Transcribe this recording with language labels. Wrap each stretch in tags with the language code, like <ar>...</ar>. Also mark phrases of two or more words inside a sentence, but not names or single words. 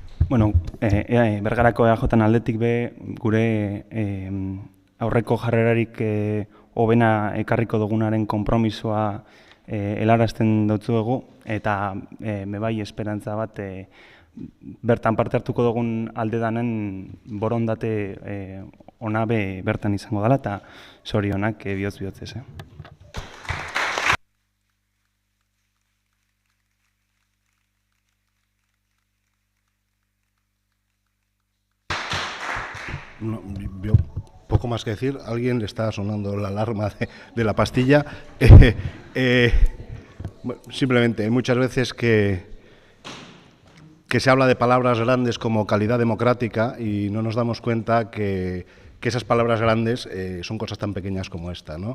<eu>Bueno, Bergarako EAJan aldetik be gure aurreko jarrerarik hobena ekarriko dugunaren konpromisoa helarazten dutzuegu, eta bai esperantza bat bertan parte hartuko dugun aldedanen borondate ona be bertan izango dela, eta zorionak bihotz-bihotzez.</eu> <es>No, yo poco más que decir. Alguien le está sonando la alarma de la pastilla. Simplemente, hay muchas veces que se habla de palabras grandes como calidad democrática y no nos damos cuenta que esas palabras grandes son cosas tan pequeñas como esta, ¿no?</es>